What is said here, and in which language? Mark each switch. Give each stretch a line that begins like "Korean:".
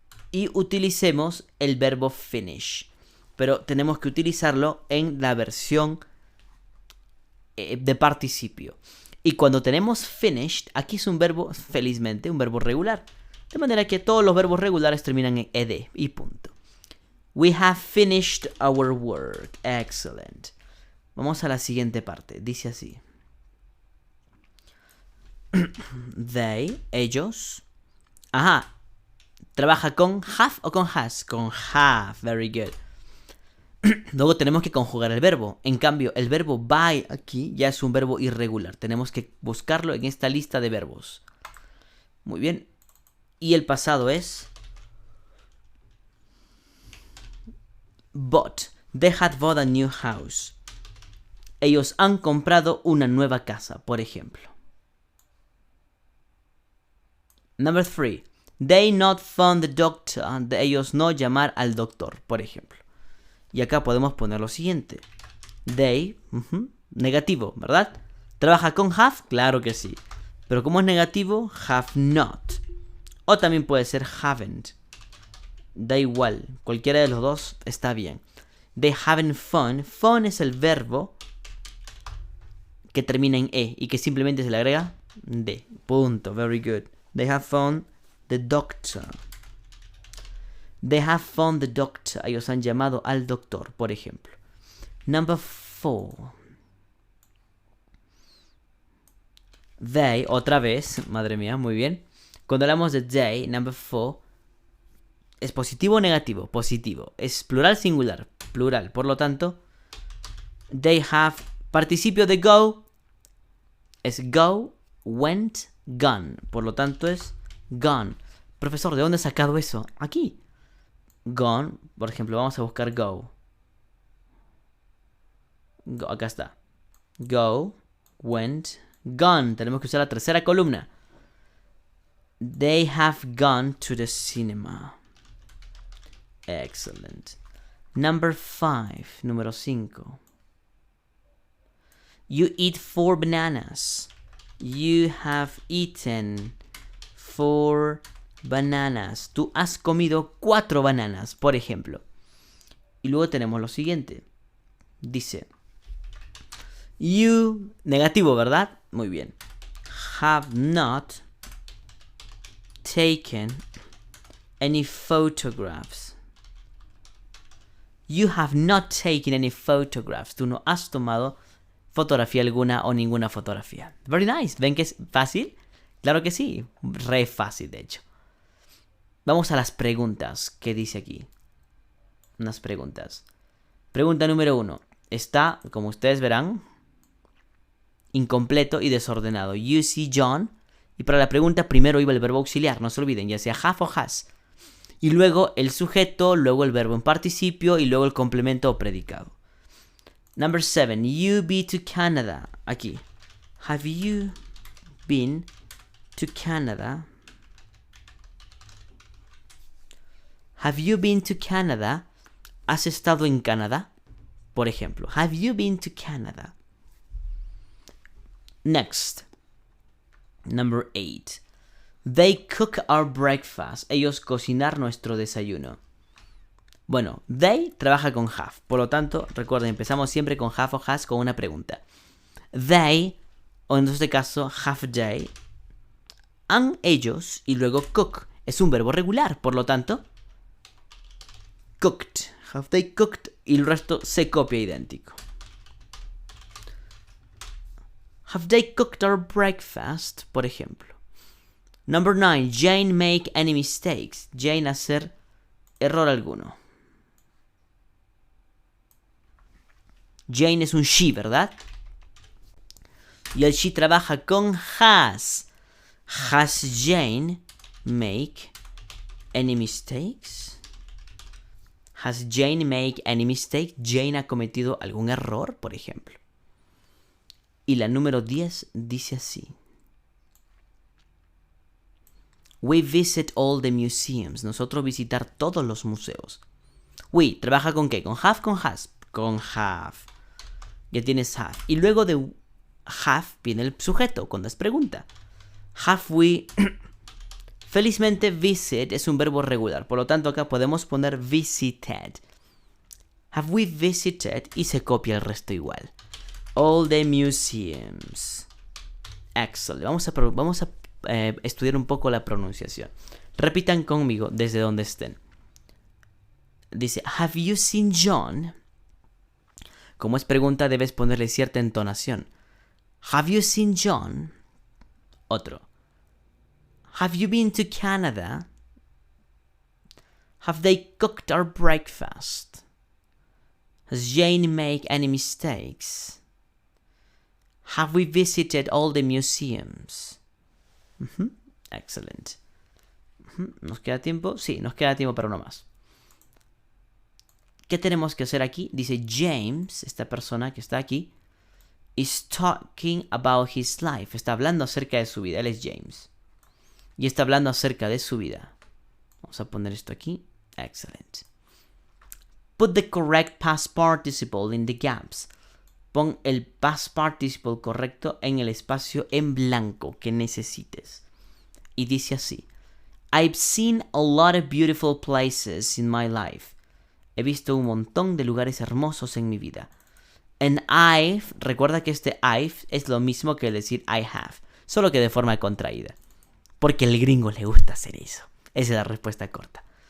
Spanish: y utilicemos el verbo finish. Pero tenemos que utilizarlo en la versión de participio. Y cuando tenemos finished, aquí es un verbo, felizmente, un verbo regular. De manera que todos los verbos regulares terminan en ed y punto.
English: We have finished our work. Excellent.
Spanish: Vamos a la siguiente parte. Dice así. They, ellos. Ajá. ¿Trabaja con have o con has? Con have.
English: Very good.
Spanish: Luego tenemos que conjugar el verbo. En cambio, el verbo buy aquí ya es un verbo irregular. Tenemos que buscarlo en esta lista de verbos. Muy bien. Y el pasado es bought.
English: They had bought a new house.
Spanish: Ellos han comprado una nueva casa, por ejemplo.
English: Number 3. They not found the doctor.
Spanish: De ellos no llamar al doctor, por ejemplo. Y acá podemos poner lo siguiente. They, negativo, ¿verdad? ¿Trabaja con have? Claro que sí. Pero como es negativo, have not. O también puede ser haven't. Da igual, cualquiera de los dos está bien.
English: They haven't found.
Spanish: Found es el verbo que termina en e y que simplemente se le agrega de. Punto,
English: very good. They have found the doctor. They have found the doctor.
Spanish: Ellos han llamado al doctor, por ejemplo.
English: Number 4.
Spanish: They, otra vez, madre mía, muy bien. Cuando hablamos de they, number 4, ¿es positivo o negativo? Positivo. Es plural singular, plural. Por lo tanto,
English: they have,
Spanish: participio de go, es go, went, gone. Por lo tanto es gone. Profesor, ¿de dónde has sacado eso? Aquí. Gone, por ejemplo, vamos a buscar go. Acá está. Go, went, gone. Tenemos que usar la tercera columna.
English: They have gone to the cinema. Excellent. Number 5.
Spanish: Número 5.
English: You eat 4 bananas. You have eaten 4 bananas.
Spanish: Tú has comido 4 bananas, por ejemplo. Y luego tenemos lo siguiente. Dice. You, negativo, ¿verdad? Muy bien.
English: Have not taken any photographs. You have not taken any photographs.
Spanish: Tú no has tomado fotografía alguna o ninguna fotografía.
English: Very nice.
Spanish: ¿Ven que es fácil? Claro que sí. Re fácil, de hecho. Vamos a las preguntas que dice aquí. Unas preguntas. Pregunta número 1. Está, como ustedes verán, incompleto y desordenado.
English: You see John.
Spanish: Y para la pregunta primero iba el verbo auxiliar, no se olviden, ya sea have o has. Y luego el sujeto, luego el verbo en participio y luego el complemento o predicado.
English: Number 7. You been to Canada.
Spanish: Aquí.
English: Have you been to Canada? Have you been to Canada?
Spanish: ¿Has estado en Canadá? Por ejemplo.
English: Have you been to Canada? Next. Number 8. They cook our breakfast.
Spanish: Ellos cocinar nuestro desayuno. Bueno, they trabaja con have. Por lo tanto, recuerden, empezamos siempre con have o has con una pregunta. They, o en este caso,
English: have they,
Spanish: han ellos y luego cook. Es un verbo regular, por lo tanto, cooked.
English: Have they cooked
Spanish: y el resto se copia idéntico.
English: Have they cooked our breakfast?
Spanish: Por ejemplo.
English: Number 9. Jane make any mistakes.
Spanish: Jane hacer error alguno. Jane es un she, ¿verdad? Y el she trabaja con has.
English: Has Jane make any mistakes? Has Jane make any mistake?
Spanish: Jane ha cometido algún error, por ejemplo. Y la número 10 dice así.
English: We visit all the museums.
Spanish: Nosotros visitar todos los museos. We, ¿trabaja con qué? ¿Con have? ¿Con has? Con have. Ya tienes have. Y luego de have viene el sujeto cuando es pregunta.
English: Have we
Spanish: Felizmente, visit es un verbo regular. Por lo tanto, acá podemos poner visited.
English: Have we visited?
Spanish: Y se copia el resto igual.
English: All the museums. Excellent.
Spanish: Vamos a estudiar un poco la pronunciación. Repitan conmigo desde donde estén. Dice,
English: have you seen John?
Spanish: Como es pregunta, debes ponerle cierta entonación.
English: Have you seen John?
Spanish: Otro.
English: Have you been to Canada? Have they cooked our breakfast? Has Jane made any mistakes? Have we visited all the museums? Excellent.
Spanish: ¿Nos queda tiempo? Sí, nos queda tiempo para uno más. ¿Qué tenemos que hacer aquí? Dice James, esta persona que está aquí,
English: is talking about his life.
Spanish: Está hablando acerca de su vida. Él es James. Y está hablando acerca de su vida. Vamos a poner esto aquí.
English: Excellent. Put the correct past participle in the gaps.
Spanish: Pon el past participle correcto en el espacio en blanco que necesites. Y dice así.
English: I've seen a lot of beautiful places in my life.
Spanish: He visto un montón de lugares hermosos en mi vida. And recuerda que este I've es lo mismo que decir I have, solo que de forma contraída. Porque al gringo le gusta hacer eso. Esa es la respuesta corta.